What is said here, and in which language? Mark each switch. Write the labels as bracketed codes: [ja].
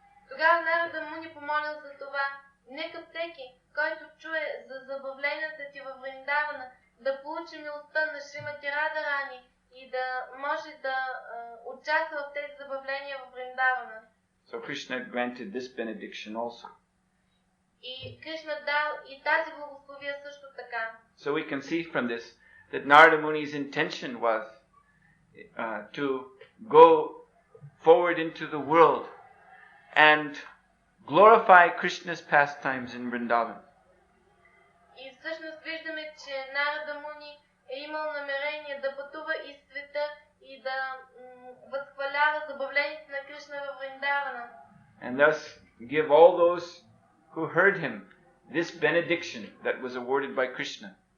[bg] Тогава Нарада Муни помолил за това. Нека всеки, който чуе за забавленията ти във Вриндавана, да получи милостта на Шримати Радharani и да може да участва в тези забавления във Вриндавана. [en] So Krishna granted this benediction also. [bg] И Кришна дал и тази благословия също така. [en] So we can see from this that Narada Muni's intention was to go forward into the world and glorify Krishna's pastimes in Vrindavan. [bg] И всъщност виждаме, че Нарада Муни е имал намерение да пътува из света и да възхвалява забавленията на Кришна във Вриндавана. [en] And thus give all those who heard him this benediction that was awarded by Krishna.